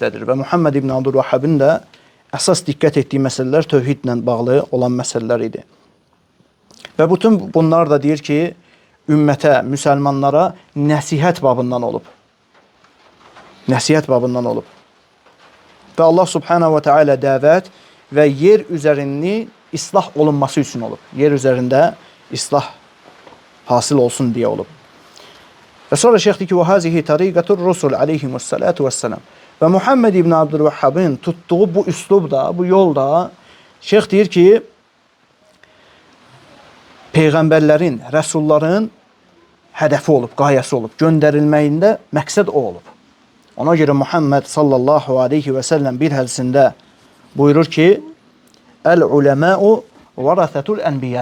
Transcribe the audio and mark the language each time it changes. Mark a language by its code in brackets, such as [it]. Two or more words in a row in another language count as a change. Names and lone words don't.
[az] Və Muhammed ibn Abdülvahhabın da əsas diqqət etdiyi məsələlər tövhidlə bağlı olan məsələlər idi. Və bütün bunlar da deyir ki, ümmətə, müsəlmanlara nəsihət babından olub. Nəsihət babından olub. Və [ar] الله سبحانه وتعالى [az] dəvət və yer üzərində islah olunması üçün olub. Yer üzərində islah hasıl olsun deyə olub. Və sonra şeyx deyir ki, [ar] وَهَذِهِ تَرِيقَةُ الرُّسُلِ عَلَيْهِمُ السَّلَاتُ وَالسَّلَامُ. [az] Və Muhammed ibn Abdülvahhabın tutduğu bu üslubda, bu yolda şeyx deyir ki, peyğəmbərlərin, rəsulların hədəfi olub, qayəsi olub, göndərilməyində məqsəd o olub. Ona görə Muhammed [ar] صلى الله عليه وسلم [az] bir hədisində buyurur ki, [ar] العلماء ورثة الأنبياء.